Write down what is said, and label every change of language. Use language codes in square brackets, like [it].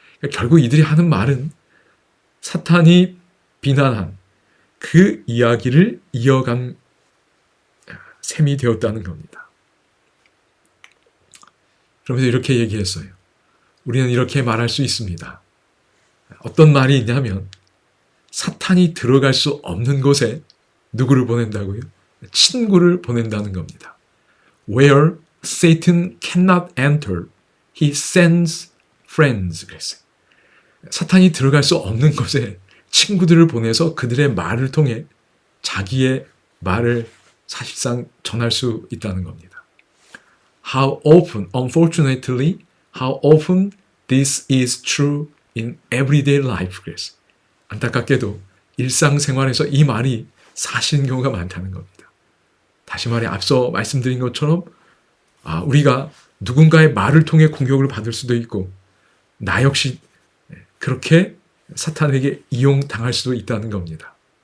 [ko] 결국 이들이 하는 말은 사탄이 비난한 그 이야기를 이어간 셈이 되었다는 겁니다. 그러면서 이렇게 얘기했어요. 우리는 이렇게 말할 수 있습니다. 어떤 말이 있냐면 사탄이 들어갈 수 없는 곳에 누구를 보낸다고요? 친구를 보낸다는 겁니다. [en] Where Satan cannot enter, he sends friends. [ko] 그랬어요. 사탄이 들어갈 수 없는 곳에 친구들을 보내서 그들의 말을 통해 자기의 말을 사실상 전할 수 있다는 겁니다. [en] How often, unfortunately, how often this is true in everyday life. [ko] 그랬어요. 안타깝게도 일상생활에서 이 말이 사실인 경우가 많다는 겁니다. 다시 말해 앞서 말씀드린 것처럼 우리가 누군가의 말을 통해 공격을 받을 수도 있고 나 역시 그렇게 사탄에게 이용당할 수도 있다는 겁니다.